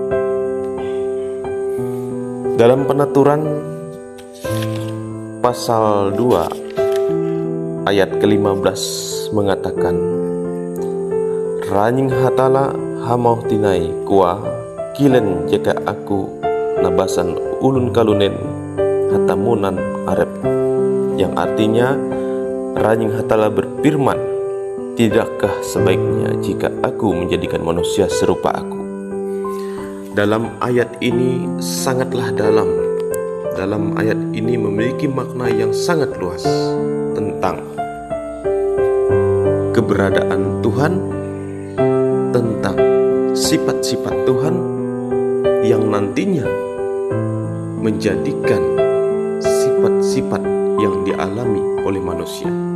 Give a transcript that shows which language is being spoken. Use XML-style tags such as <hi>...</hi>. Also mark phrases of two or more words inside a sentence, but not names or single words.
<id>Dalam Penaturan pasal 2 ayat ke-15 mengatakan,</id> <nij>Ranying hatala hamau tinai kuah kilen jika aku nabasan ulun kalunen hatamunan arep,</nij> <id>yang artinya Ranying hatala berfirman, tidakkah sebaiknya jika aku menjadikan manusia serupa aku? Dalam ayat ini sangatlah dalam. Dalam ayat ini memiliki makna yang sangat luas tentang keberadaan Tuhan, tentang sifat-sifat Tuhan yang nantinya menjadikan sifat-sifat yang dialami oleh manusia.</id>